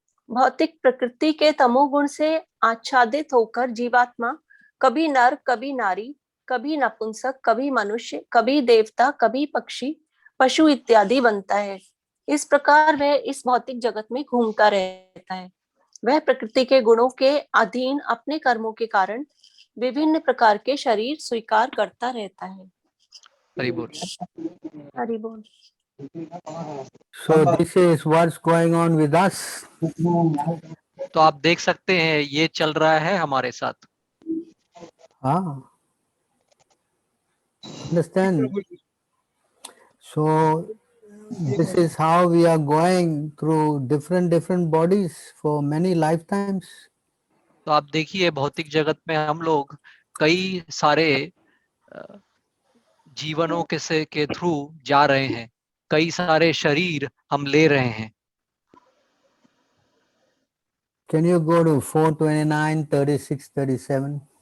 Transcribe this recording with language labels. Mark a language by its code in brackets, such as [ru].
[hi] भौतिक प्रकृति के तमोगुण से आच्छादित होकर जीवात्मा कभी नर, कभी नारी, कभी नपुंसक, कभी मनुष्य, कभी देवता, कभी पक्षी, पशु इत्यादि बनता है। इस प्रकार वह इस भौतिक जगत में घूमता रहता है। वह प्रकृति के गुणों के अधीन अपने कर्मों के कारण विभिन्न प्रकार के शरीर स्वीकार करता रहता है। हरि बोल। हरि बोल। [en] So this is what's going on with us. [hi] तो आप देख सकते हैं ये चल रहा है हमारे साथ। [en] हाँ, understand? So this is how we are going through different bodies for many lifetimes. [hi] तो आप देखिए भौतिक जगत में हम लोग कई सारे जीवनों के थ्रू जा रहे हैं, कई सारे शरीर हम ले रहे हैं। [en] Can you go to 429, 36, 37?